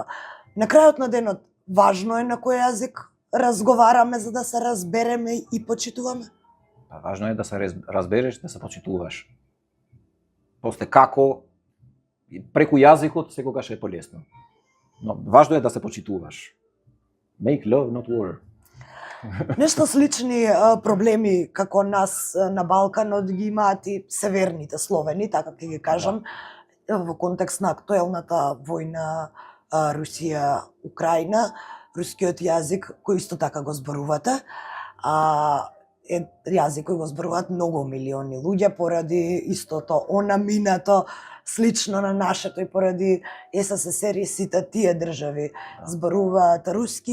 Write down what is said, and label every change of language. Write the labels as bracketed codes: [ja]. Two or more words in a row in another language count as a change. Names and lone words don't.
[mk] На крајот на денот, важно е на кој јазик разговараме за да се разбереме и почитуваме? Важно е да се разбереш, да се почитуваш. После како, преку јазикот секогаш е полесно. Но важно е да се почитуваш. [en] Make love, not war. [mk] Нешто слични проблеми како нас на Балканот ги имаат и северните Словени, така ќе ги кажам, во контекст на актуелната војна Русија-Украина, рускиот јазик кој исто така го зборувате, е јазик кој го зборуваат многу милиони луѓе поради истото онаминато слично на нашето и поради СССР и сите тие држави зборуваат руски.